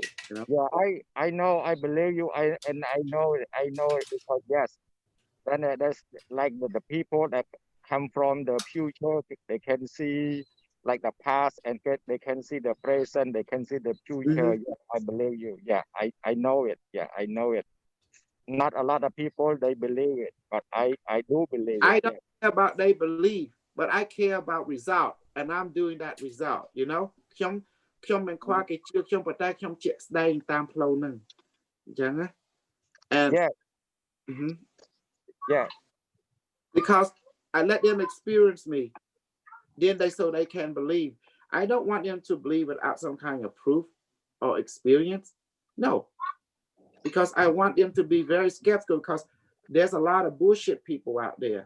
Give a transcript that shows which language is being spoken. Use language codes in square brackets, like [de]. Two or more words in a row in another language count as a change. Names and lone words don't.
[en] Yeah, I know, I believe you. I know it because yes, then there's like the people that come from the future, they can see like the past and they can see the present, they can see the future. Yeah, I believe you. Yeah, I know it. Yeah, I know it. not a lot of people they believe it, but I do believe I it. don't care about they believe, but I care about result, and I'm doing that result. You know, [km] ខ្ញុំមិនខ្វល់គេជឿខ្ញុំប៉ុន្តែខ្ញុំជាក់ស្ដែងតាមផ្លូវហ្នឹងអញ្ចឹងណា and [en] Yeah. Mhm. Yeah. Because I let them experience me, then so they can believe. I don't want them to believe without some kind of proof or experience. No, because I want them to be very skeptical, because there's a lot of bullshit people out there.